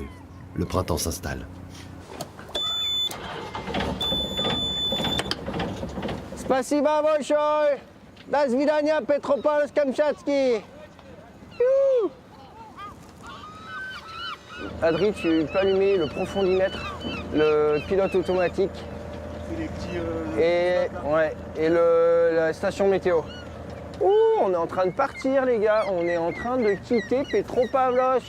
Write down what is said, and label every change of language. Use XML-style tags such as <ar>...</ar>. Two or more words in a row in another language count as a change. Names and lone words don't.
<fr>Le printemps s'installe.</fr> <ru>Спасибо большое! До свидания, Petropavlovsk-Kamchatski!</ru> <fr>Adri, tu peux allumer le profondimètre, le pilote automatique et la station météo. Ouh, on est en train de partir les gars, on est en train de quitter Petropavlovsk.</fr>